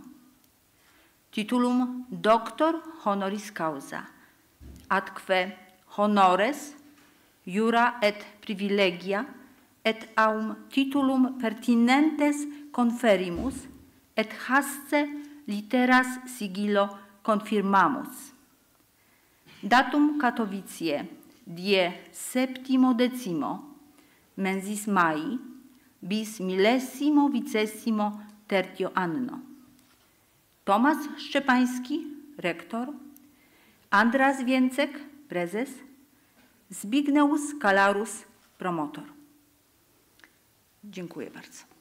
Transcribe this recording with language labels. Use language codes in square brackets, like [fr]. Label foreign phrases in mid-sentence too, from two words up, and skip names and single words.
[la] Titulum Doctor Honoris Causa, atque honores, jura et privilegia, et aum titulum pertinentes conferimus, et hasce litteras sigillo confirmamus. Datum Katowice, die 17 mensis Mai, bis 1013 anno. [pl] Tomasz Szczepański, rektor, Andras Więcek, prezes, Zbigniew Kalarus, promotor. Dziękuję bardzo.